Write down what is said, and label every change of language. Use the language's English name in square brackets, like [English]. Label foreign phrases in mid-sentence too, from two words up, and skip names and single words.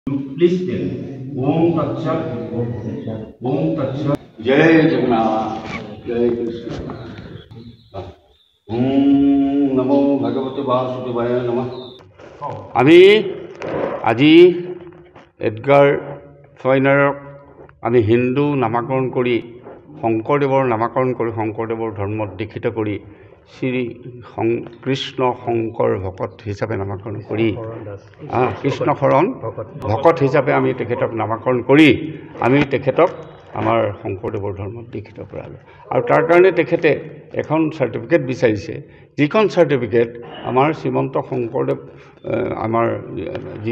[English] Please tell. [Sanskrit] ॐ तत् सत्। ॐ तत् सत्. [Hindi] जय जगन्नाथ। जय कृष्ण. [Sanskrit] ॐ नमो भगवते वासुदेवाय नमः. [Assamese] আমি আজি এডগাৰ ফয়নাৰক আমি হিন্দু নামাকৰণ কৰি শংকৰদেৱৰ নামাকৰণ কৰি শংকৰদেৱৰ ধৰ্মত দীক্ষিত কৰি শ্ৰী কৃষ্ণ শংকৰ ভকত হিচাপে নামাকৰণ কৰি কৃষ্ণশৰণ ভকত হিচাপে আমি তেখেতক নামাকৰণ কৰি আমি তেখেতক আমাৰ শংকৰদেৱৰ ধৰ্মত দীক্ষিত কৰালোঁ আৰু তাৰ কাৰণে তেখেতে এখন চাৰ্টিফিকেট বিচাৰিছে যিখন চাৰ্টিফিকেট আমাৰ শ্ৰীমন্ত শংকৰদেৱ আমাৰ যি